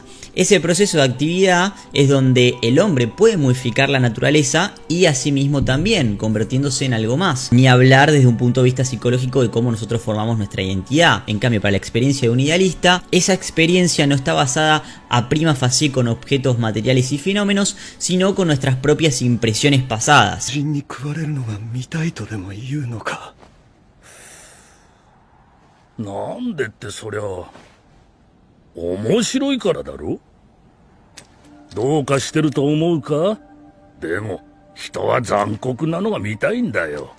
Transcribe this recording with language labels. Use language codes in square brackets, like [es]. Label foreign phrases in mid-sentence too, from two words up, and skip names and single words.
[es] Ese proceso de actividad es donde el hombre puede modificar la naturaleza y asimismo también, convirtiéndose en algo más. Ni hablar desde un punto de vista psicológico de cómo nosotros formamos nuestra identidad. En cambio, para la experiencia de un idealista, esa experiencia no está basada a [la] prima facie [es] con objetos materiales y fenómenos, sino con nuestras propias impresiones pasadas. [ja] どうかしてると思うか？でも人は残酷なのが見たいんだよ。